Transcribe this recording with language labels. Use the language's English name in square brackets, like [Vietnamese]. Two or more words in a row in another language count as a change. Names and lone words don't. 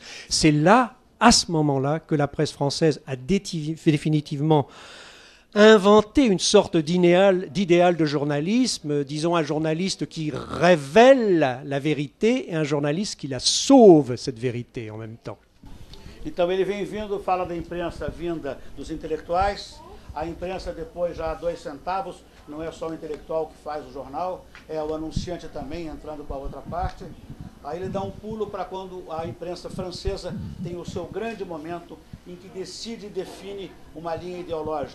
[French] C'est là, à ce moment-là, que la presse française a définitivement inventé une sorte d'idéal de journalisme, disons un journaliste qui révèle la vérité et un journaliste qui la sauve, cette vérité, en même temps. [Portuguese] Então ele vem vindo, fala da imprensa vinda dos intelectuais, a imprensa depois já a 2 centavos, não é só o intelectual que faz o jornal, é o anunciante também entrando com a outra parte. Aí ele dá um pulo para quando a imprensa francesa tem o seu grande momento em que decide e define uma linha ideológica.